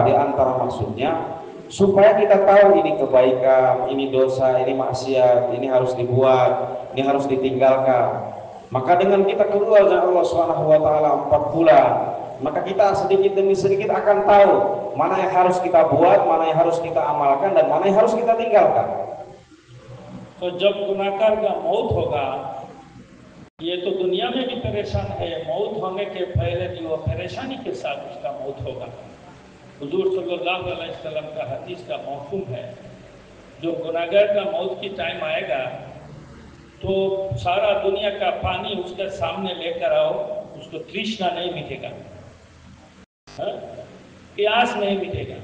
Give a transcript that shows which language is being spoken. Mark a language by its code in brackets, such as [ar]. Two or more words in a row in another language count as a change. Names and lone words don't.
[ms] Di antara maksudnya supaya kita tahu ini kebaikan, ini dosa, ini maksiat, ini harus dibuat, ini harus ditinggalkan. Maka dengan kita keluar jalan Allah SWT 4 bulan, maka kita sedikit demi sedikit akan tahu mana yang harus kita buat, mana yang harus kita amalkan, dan mana yang harus kita tinggalkan. [hi] तो जब गुनाहगार का मौत होगा, ये तो दुनिया में भी परेशान है, मौत होने के पहले भी वो परेशानी के साथ उसका मौत होगा। हुजूर [ar] صلى الله عليه وسلم [hi] का हदीस का मौसूम है, जो गुनाहगार का मौत की टाइम आएगा तो सारा दुनिया का पानी उसके सामने लेकर आओ, उसको तृष्णा नहीं मिटेगा, प्यास नहीं मिटेगा।